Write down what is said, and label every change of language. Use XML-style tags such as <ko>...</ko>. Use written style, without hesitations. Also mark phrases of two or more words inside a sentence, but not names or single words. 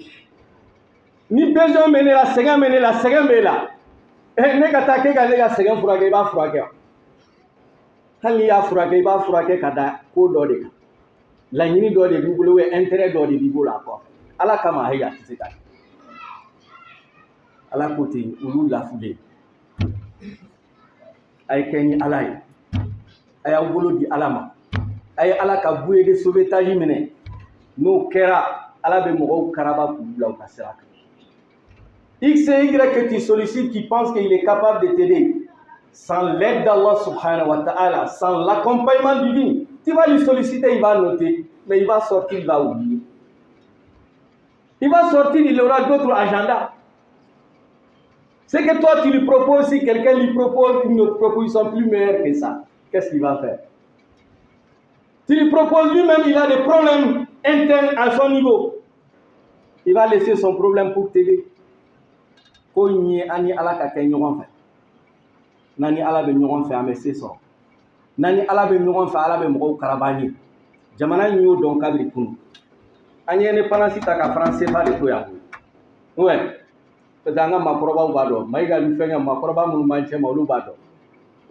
<bm>Ni besoin bɛ ne la, sɛgɛn bɛ ne la, sɛgɛn bɛ la. Ne ka taa k'e ka ne ka sɛgɛn furakɛ, i b'a furakɛ. Hali n'i y'a furakɛ, i b'a furakɛ ka da ko dɔ de kan. Laɲini dɔ de b'i bolo,</bm> <fr>ou intérêt</fr> <bm>dɔ de b'i bolo a kɔfɛ. Ala kama a ye a tɛ se ka kɛ. Ala ko ten, olu lafulen. A ye kɛ ni Ala ye. A y'aw bolo di Ala ma. A ye Ala ka</bm> <fr>bouée de sauvetage</fr> <bm>minɛ. N'o kɛra, Ala bɛ mɔgɔw karaba k'u bila u ka sira kan.</bm> <fr>X et Y que tu sollicites, qui pense qu'il est capable de t'aider, sans l'aide d'</fr> <ar>Allah subhanahu wa ta'ala,</ar> <fr>sans l'accompagnement divin, tu vas lui solliciter, il va noter, mais il va sortir, il va oublier. Il va sortir, il aura d'autres agendas. C'est que toi, tu lui proposes, si quelqu'un lui propose une autre proposition plus meilleure que ça, qu'est-ce qu'il va faire? Tu lui proposes lui-même, il a des problèmes internes à son niveau. Il va laisser son problème pour t'aider.</fr> <bm>Ko ni ani Ala ka kɛ ɲɔgɔn fɛ. Nani Ala bɛ ɲɔgɔn fɛ, an bɛ se sɔrɔ. nani ala be ɲɔgɔn fɛ ala be mɔgɔw karabani jamana in y'o dɔn kabiri kunu an ye indépendance ta ka France CFA de to yan ouais parce que an ka maakɔrɔbaw b'a dɔn Mayiga ni fɛnkɛ maakɔrɔba minnu b'an cɛ ma olu b'a dɔn</bm>